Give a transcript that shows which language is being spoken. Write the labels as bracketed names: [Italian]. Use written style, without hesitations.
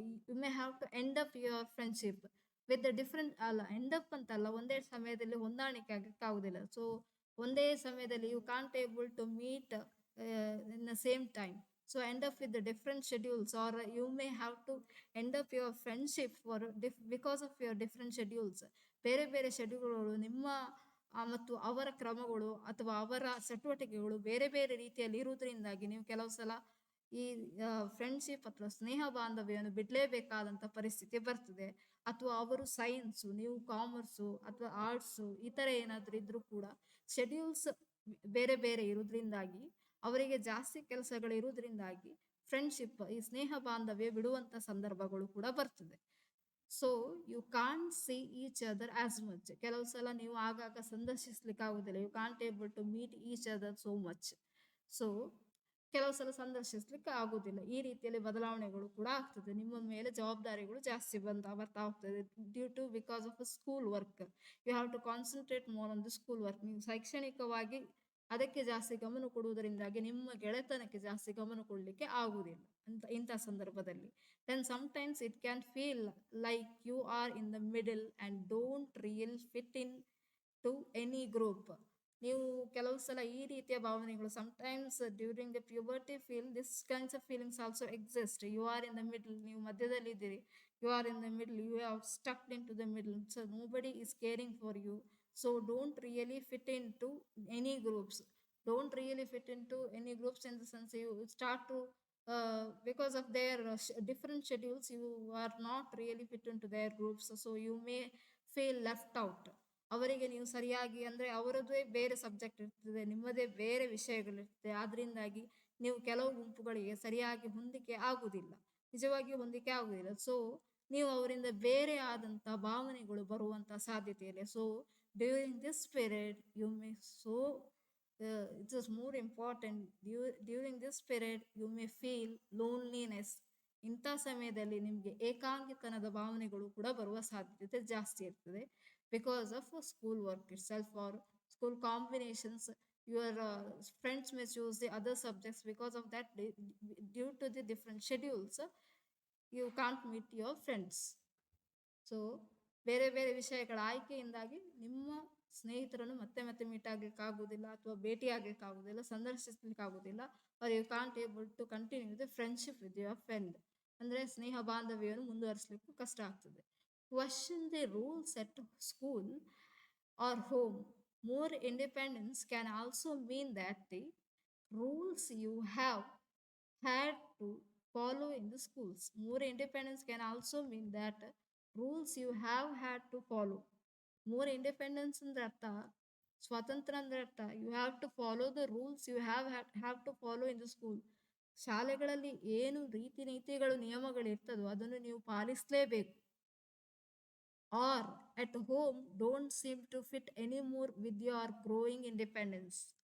[English] you may have to end up your friendship with the different, end up [Kannada] ಅಂತಲ್ಲ, ಒಂದೇ ಸಮಯದಲ್ಲಿ ಹೊಂದಾಣಿಕೆ ಆಗಕ್ಕಾಗುದಿಲ್ಲ. So ಒಂದೇ ಸಮಯದಲ್ಲಿ [English] You can't able to meet in the same time, so end up with the different schedules, or you may have to end up your friendship for because of your different schedules. [Kannada] ಬೇರೆ ಬೇರೆ ಶೆಡ್ಯೂಲ್ಗಳು, ನಿಮ್ಮ ಮತ್ತು ಅವರ ಕ್ರಮಗಳು ಅಥವಾ ಅವರ ಚಟುವಟಿಕೆಗಳು ಬೇರೆ ಬೇರೆ ರೀತಿಯಲ್ಲಿ ಇರುವುದರಿಂದಾಗಿ ನೀವು ಕೆಲವು ಸಲ ಈ ಫ್ರೆಂಡ್ಶಿಪ್ ಅಥವಾ ಸ್ನೇಹ ಬಾಂಧವ್ಯವನ್ನು ಬಿಡಲೇಬೇಕಾದಂಥ ಪರಿಸ್ಥಿತಿ ಬರ್ತದೆ. ಅಥವಾ ಅವರು ಸೈನ್ಸು, ನೀವು ಕಾಮರ್ಸು ಅಥವಾ ಆರ್ಟ್ಸು ಈ ಥರ ಏನಾದರೂ ಇದ್ರೂ ಕೂಡ ಶೆಡ್ಯೂಲ್ಸ್ ಬೇರೆ ಬೇರೆ ಇರೋದ್ರಿಂದಾಗಿ ಅವರಿಗೆ ಜಾಸ್ತಿ ಕೆಲಸಗಳು ಇರೋದ್ರಿಂದಾಗಿ ಫ್ರೆಂಡ್ಶಿಪ್ ಈ ಸ್ನೇಹ ಬಾಂಧವ್ಯ ಬಿಡುವಂಥ ಸಂದರ್ಭಗಳು ಕೂಡ ಬರ್ತದೆ. [English] So you can't see each other as much. [Kannada] ಕೆಲವು ಸಲ ನೀವು ಆಗಾಗ ಸಂದರ್ಶಿಸ್ಲಿಕ್ಕೆ ಆಗುದಿಲ್ಲ. [English] You can't able to meet each other so much. So [Kannada] ಕೆಲವು ಸಲ ಸಂದರ್ಶಿಸ್ಲಿಕ್ಕೆ ಆಗುದಿಲ್ಲ. ಈ ರೀತಿಯಲ್ಲಿ ಬದಲಾವಣೆಗಳು ಕೂಡ ಆಗ್ತದೆ. ನಿಮ್ಮ ಮೇಲೆ ಜವಾಬ್ದಾರಿಗಳು ಜಾಸ್ತಿ ಬರ್ತಾ ಹೋಗ್ತದೆ [English] Due to because of school work. You have to concentrate more on the school work. [Kannada] ನೀವು ಶೈಕ್ಷಣಿಕವಾಗಿ ಅದಕ್ಕೆ ಜಾಸ್ತಿ ಗಮನ ಕೊಡುವುದರಿಂದಾಗಿ ನಿಮ್ಮ ಗೆಳೆತನಕ್ಕೆ ಜಾಸ್ತಿ ಗಮನ ಕೊಡಲಿಕ್ಕೆ ಆಗುವುದಿಲ್ಲ ಅಂತ ಇಂಥ ಸಂದರ್ಭದಲ್ಲಿ. [English] then sometimes it can feel like you are in the middle and don't really fit in to any group. [Kannada] ನೀವು ಕೆಲವು ಸಲ ಈ ರೀತಿಯ ಭಾವನೆಗಳು [English] sometimes during the puberty feel this kinds of feelings also exist. You are in the middle, [Kannada] ನೀವು ಮಧ್ಯದಲ್ಲಿ ಇದ್ದೀರಿ. [English] You are in the middle, you are stuck into the middle, so nobody is caring for you. So don't really fit into any groups. Don't really fit into any groups in the sense you start to because of their different schedules, you are not really fit into their groups, so you may feel left out. [Kannada] ಅವರಿಗೆ ನೀವು ಸರಿಯಾಗಿ ಅಂದರೆ ಅವರದ್ದೇ ಬೇರೆ subject ಇರ್ತದೆ, ನಿಮ್ಮದೇ ಬೇರೆ ವಿಷಯಗಳಿರ್ತದೆ. ಆದ್ರಿಂದಾಗಿ ನೀವು ಕೆಲವು ಗುಂಪುಗಳಿಗೆ ಸರಿಯಾಗಿ ಹೊಂದಿಕೆ ಆಗುವುದಿಲ್ಲ, ನಿಜವಾಗಿಯೂ ಹೊಂದಿಕೆ ಆಗುವುದಿಲ್ಲ. ಸೊ ನೀವು ಅವರಿಂದ ಬೇರೆ ಆದಂಥ ಭಾವನೆಗಳು ಬರುವಂಥ ಸಾಧ್ಯತೆ ಇದೆ. [English] So during this period you may so it is more important during this period you may feel loneliness. [Kannada] ಇಂಥ ಸಮಯದಲ್ಲಿ ನಿಮಗೆ ಏಕಾಂಗಿತನದ ಭಾವನೆಗಳು ಕೂಡ ಬರುವ ಸಾಧ್ಯತೆ ಜಾಸ್ತಿ ಇರ್ತದೆ [English] Because of school work itself or school combinations. Your friends may choose the other subjects because of that due to the different schedules you can't meet your friends. [Kannada] So ಬೇರೆ ಬೇರೆ ವಿಷಯಗಳ ಆಯ್ಕೆಯಿಂದಾಗಿ ನಿಮ್ಮ ಸ್ನೇಹಿತರನ್ನು ಮತ್ತೆ ಮತ್ತೆ ಮೀಟ್ ಆಗ್ಲಿಕ್ಕೆ ಆಗುದಿಲ್ಲ, ಅಥವಾ ಭೇಟಿ ಆಗ್ಲಿಕ್ಕೆ ಆಗುದಿಲ್ಲ, ಸಂದರ್ಶಿಸ್ಲಿಕ್ಕೆ ಆಗುದಿಲ್ಲ. [English] Are you can't able to continue the friendship with your friend. [Kannada] ಅಂದ್ರೆ ಸ್ನೇಹ ಬಾಂಧವ್ಯವನ್ನು ಮುಂದುವರಿಸಲಿಕ್ಕೂ ಕಷ್ಟ ಆಗ್ತದೆ. [English] Question the rules at school or home. More independence can also mean that the rules you have had to follow in the schools. More independence can also mean that rules you have had to follow. More independence [Kannada] ಅಂದ್ರೆ ಅರ್ಥ, ಸ್ವಾತಂತ್ರ್ಯ ಅಂದ್ರೆ ಅರ್ಥ [English] You have to follow the rules you have to follow in the school. [Kannada] ಶಾಲೆಗಳಲ್ಲಿ ಏನು ರೀತಿ ನೀತಿಗಳು ನಿಯಮಗಳು ಇರ್ತದೋ ಅದನ್ನು ನೀವು ಪಾಲಿಸಲೇಬೇಕು. [English] Or at home don't seem to fit any more with your growing independence.